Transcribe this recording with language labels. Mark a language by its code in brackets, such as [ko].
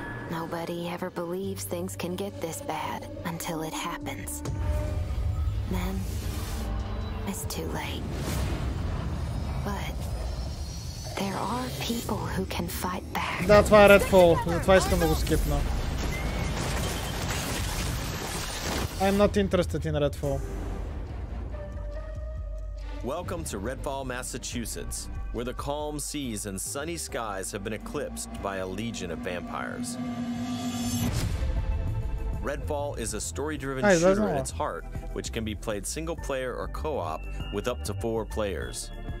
[en] Nobody ever believes things can get this bad until it happens. Then, it's too late. But there are people who can fight back. [bg] Да, това е Redfall. Затова искам да го скипна. [en] I'm not interested in Redfall. Welcome to Redfall, Massachusetts, where the calm seas and sunny skies have been eclipsed by a legion of vampires. Redfall is a story-driven shooter at its heart, which can be played single-player or co-op with up to 4 players.